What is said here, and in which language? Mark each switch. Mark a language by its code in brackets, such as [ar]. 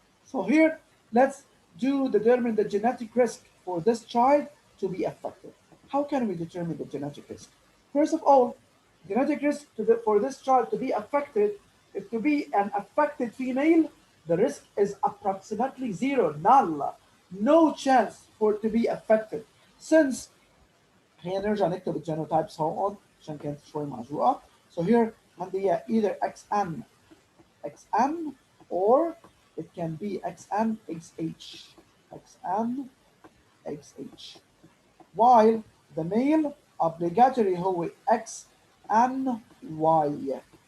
[en] So here, let's determine the genetic risk for this child to be affected. How can we determine the genetic risk? First of all, genetic risk for this child to be affected, if to be an affected female, the risk is approximately zero, null, no chance for it to be affected. [ar] Since خلينا نرجع نكتب الجينوتايبس هون عشان كانت شوي معجوقة. [en] So here [ar] عندي [en] either XN or it can be XN XH. XN XH. While the male obligatory [ar] هو [en] XNY.